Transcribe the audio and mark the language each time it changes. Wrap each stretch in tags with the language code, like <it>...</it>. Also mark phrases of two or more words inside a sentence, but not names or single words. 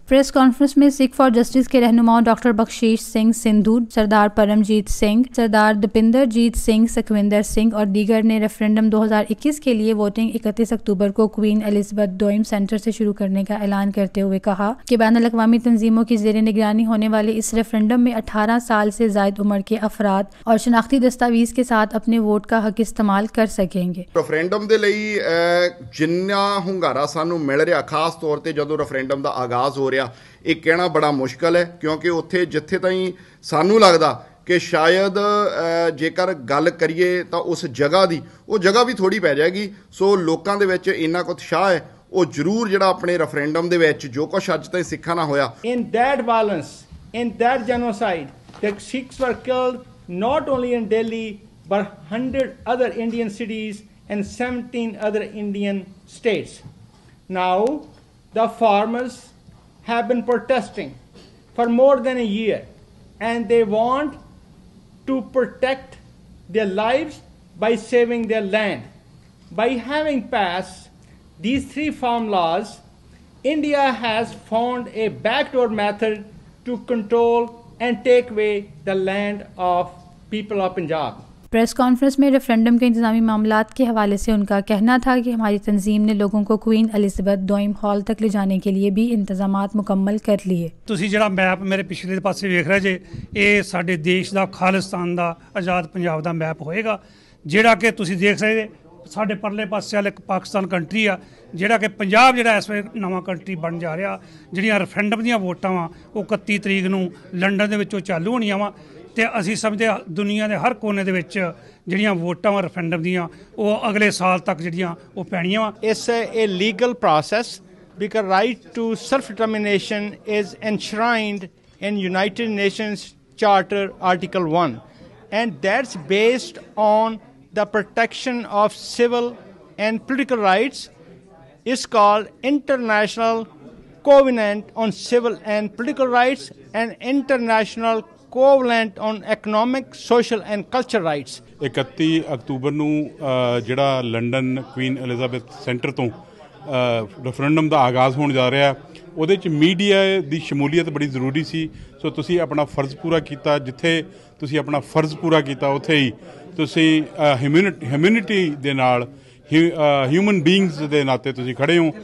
<ur>پریس کانفرنس میں سکھ فار جسٹس کے رہنماؤں ڈاکٹر بخشیش سنگھ سندھو، سردار پرمجیت سنگھ، سردار دپندر جیت سنگھ، سکھوندر سنگھ اور دیگر نے ریفرنڈم 2021 کے لیے ووٹنگ 31 اکتوبر کو کوئین ایلزبتھ دوئم سینٹر سے شروع کرنے کا اعلان کرتے ہوئے کہا کہ بین الاقوامی تنظیموں کی زیر نگرانی ہونے والے اس ریفرنڈم میں 18 سال سے زائد عمر کے افراد اور شناختی دستاویز کے ساتھ اپنے ووٹ کا حق استعمال کر سکیں گے۔</ur> <pa>ریفرنڈم دے لئی جننا ہنگارا سانو مل رہا، خاص طور تے جدوں ریفرنڈم دا آغاز ہو رہا،</pa> <ur>یہ کہنا بڑا مشکل ہے،</ur> <pa>کیونکہ اتھے جتھے تائیں سانو لگدا کہ شاید جੇਕਰ ਗੱਲ ਕਰੀਏ ਤਾਂ ਉਸ ਜਗ੍ਹਾ ਦੀ ਉਹ ਜਗ੍ਹਾ ਵੀ ਥੋੜੀ ਪੈ ਜਾਏਗੀ। ਸੋ ਲੋਕਾਂ ਦੇ ਵਿੱਚ ਇੰਨਾ ਕੁ ਉਤਸ਼ਾਹ ਹੈ, ਉਹ ਜ਼ਰੂਰ ਜਿਹੜਾ ਆਪਣੇ ਰੈਫਰੈਂਡਮ ਦੇ ਵਿੱਚ ਜੋ ਕੁਛ ਅੱਜ ਤਾਈਂ ਸਿੱਖਾਂ ਨਾਲ ਹੋਇਆ।</pa> <en>In that violence, in that genocide, the Sikhs were killed not only in Delhi but 100 other Indian cities and 17 other Indian states. Now the farmers have been protesting for more than a year, and they want to protect their lives by saving their land. By having passed these three farm laws, India has found a backdoor method to control and take away the land of people of Punjab.</en> <ur>پریس کانفرنس میں ریفرینڈم کے انتظامی معاملات کے حوالے سے ان کا کہنا تھا کہ ہماری تنظیم نے لوگوں کو کوئین الزبتھ دوئم ہال تک لے جانے کے لیے بھی انتظامات مکمل کر لیے.</ur> <pa>ਤੁਸੀਂ ਜਿਹੜਾ ਮੈਪ ਮੇਰੇ ਪਿਛਲੇ ਪਾਸੇ ਵੇਖ ਰਹੇ ਜੇ, ਇਹ ਸਾਡੇ ਦੇਸ਼ ਦਾ ਖਾਲਿਸਤਾਨ ਦਾ ਆਜ਼ਾਦ ਪੰਜਾਬ ਦਾ ਮੈਪ ਹੋਏਗਾ, ਜਿਹੜਾ ਕਿ ਤੁਸੀਂ ਦੇਖ ਸਕਦੇ ਸਾਡੇ ਪਰਲੇ ਪਾਸੇ ਵਾਲੇ ਇੱਕ ਪਾਕਿਸਤਾਨ ਕੰਟਰੀ ਆ, ਜਿਹੜਾ ਕਿ ਪੰਜਾਬ ਜਿਹੜਾ ਇਸ ਵੇਲੇ ਨਵਾਂ ਕੰਟਰੀ ਬਣ ਜਾ ਰਿਹਾ. ਜਿਹੜੀਆਂ ਰੈਫਰੈਂਡਮ ਦੀਆਂ ਵੋਟਾਂ ਵਾ ਉਹ 31 ਤਰੀਕ ਨੂੰ ਲੰਡਨ ਦੇ ਵਿੱਚੋਂ ਚਾਲੂ ਹੋਣੀਆਂ ਵਾ, ਤੇ ਅਸੀਂ ਸਮਝਦੇ ਦੁਨੀਆ ਦੇ ਹਰ ਕੋਨੇ ਦੇ ਵਿੱਚ ਜਿਹੜੀਆਂ ਵੋਟਾਂ ਵਾ ਰੈਫਰੈਂਡਮ ਦੀਆਂ ਉਹ ਅਗਲੇ ਸਾਲ ਤੱਕ ਜਿਹੜੀਆਂ ਉਹ ਪੈਣੀਆਂ ਵਾ.</pa> <en>It's a legal process because right to self-determination is enshrined in United Nations Charter Article 1, and that's based on the protection of civil and political rights. It's called International Covenant on Civil and Political Rights and International Covenant on Economic, Social and Cultural Rights.</en> <pa>31 ਅਕਤੂਬਰ ਨੂੰ ਜਿਹੜਾ ਲੰਡਨ ਕੁਈਨ ਐਲਿਜ਼ਾਬੈਥ ਸੈਂਟਰ ਤੋਂ ਰੈਫਰੈਂਡਮ ਦਾ ਆਗਾਜ਼ ਹੋਣ ਜਾ ਰਿਹਾ, ਉਹਦੇ 'ਚ ਮੀਡੀਆ ਦੀ ਸ਼ਮੂਲੀਅਤ ਬੜੀ ਜ਼ਰੂਰੀ ਸੀ. ਸੋ ਤੁਸੀਂ ਆਪਣਾ ਫਰਜ਼ ਪੂਰਾ ਕੀਤਾ. ਜਿੱਥੇ ਤੁਸੀਂ ਆਪਣਾ ਫਰਜ਼ ਪੂਰਾ ਕੀਤਾ ਉੱਥੇ ਹੀ ਤੁਸੀਂ ਹਿਊਮੈਨਿਟੀ ਦੇ ਨਾਲ</pa> <en>human beings</en> <pa>ਦੇ ਨਾਤੇ ਤੁਸੀਂ ਖੜ੍ਹੇ ਹੋ.</pa>